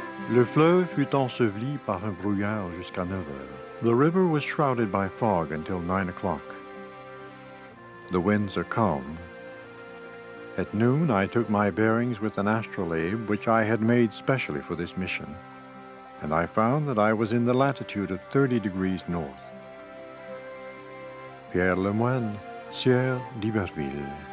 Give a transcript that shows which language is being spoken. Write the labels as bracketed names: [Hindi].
[French] Le fleuve fut enseveli par un brouillard jusqu'à 9 heures. [English] The river was shrouded by fog until 9 o'clock. The winds are calm. At noon, I took my bearings with an astrolabe which I had made specially for this mission, and I found that I was in the latitude of 30 degrees north. Pierre Lemoine, Sieur d'Iberville.